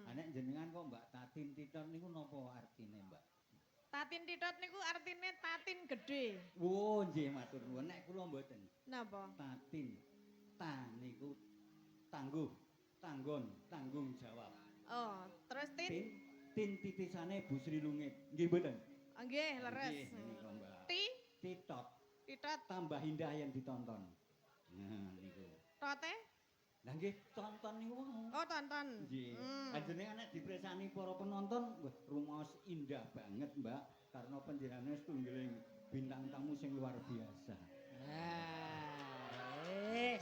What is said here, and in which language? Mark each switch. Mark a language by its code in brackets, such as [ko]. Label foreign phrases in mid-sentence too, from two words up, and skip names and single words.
[jv] Nek jenengan kok Mbak Tatin Titon niku napa artine, Mbak? Tatin titot niku artine tatin gede. Oh, nggih matur nuwun. Nek kula mboten. Napa? Tatin. Ta niku tangguh, tanggon, tanggung jawab. Oh, terus Tin, tin? tin titisane Bu Sri Lungit. Nggih mboten? Oh, nggih, leres. Nggih, menika, Mbak. Ti, Titot titot, [id] tambah indah yang ditonton. Nah, [jv] niku. tote? Lah nggih, tonton niku wau. Oh, tonton. Nggih. Hmm. Ajene nek dipresani para penonton, wah rumaos indah banget, Mbak, karena panjenengan setunggiling bintang tamu sing luar biasa. Nah, wis.